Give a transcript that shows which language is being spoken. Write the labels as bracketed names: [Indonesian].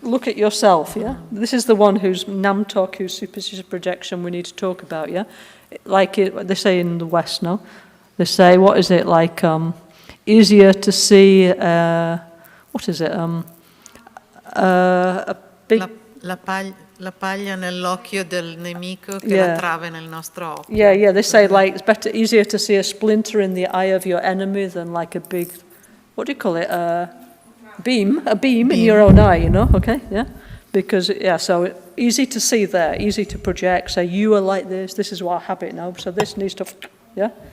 [English] look at yourself, yeah? This is the one who's namtok, who's superstitious projection we need to talk about, yeah? Like they say in the West, no? They say, what is it, like, easier to see, what is it, a big... [Italian] La paglia nell'occhio del nemico che la trave nel nostro occhio. [English] Yeah, they say, like, it's easier to see a splinter in the eye of your enemy than, like, a big, what do you call it, a beam in your own eye, okay, yeah? Because, so easy to see there, easy to project, say, you are like this is what I habit now, so this needs to, yeah?